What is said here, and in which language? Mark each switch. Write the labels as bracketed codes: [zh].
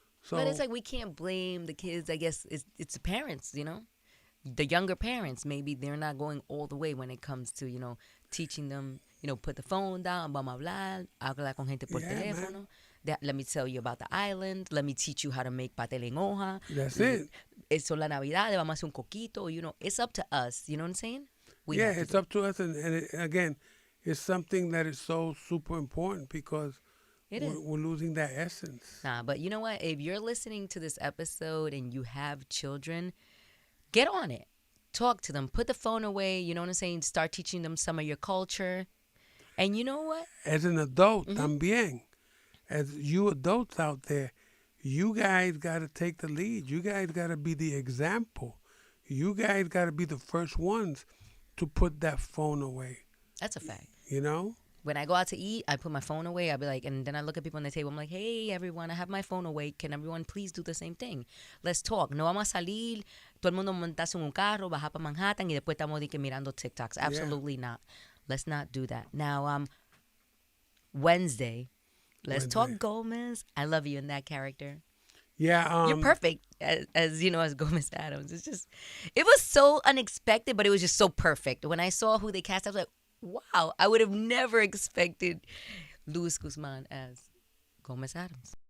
[en] But it's like we can't blame the kids. I guess it's the parents, the younger parents. Maybe they're not going all the way when it comes to, teaching them, put the phone down, [es] vamos a hablar, habla con gente por teléfono. [en] Let me tell you about the island. Let me teach you how to make pastel en hoja. That's it. [es] Eso la Navidad, vamos a hacer un coquito. [en] It's up to us. You know what I'm saying? It's up to us. And again, it's something that is so super important because we're losing that essence. Nah, but you know what? If you're listening to this episode and you have children, get on it. Talk to them. Put the phone away. You know what I'm saying? Start teaching them some of your culture. And you know what? As an adult, [es] también. [en] As you adults out there, you guys got to take the lead. You guys got to be the example. You guys got to be the first ones to put that phone away. That's a fact. You know? When I go out to eat, I put my phone away. I'll be like, and then I look at people on the table. I'm like, hey, everyone, I have my phone away. Can everyone please do the same thing? Let's talk. [es] No vamos a salir, todo el mundo montarse en un carro, bajar para Manhattan y después estamos mirando TikToks. [en] Absolutely not. Let's not do that. Now, Wednesday, let's talk Gomez. I love you in that character. Yeah. You're perfect as Gomez Addams. It was so unexpected, but it was just so perfect. When I saw who they cast, I was like, wow, I would have never expected Luis Guzmán as Gomez Addams.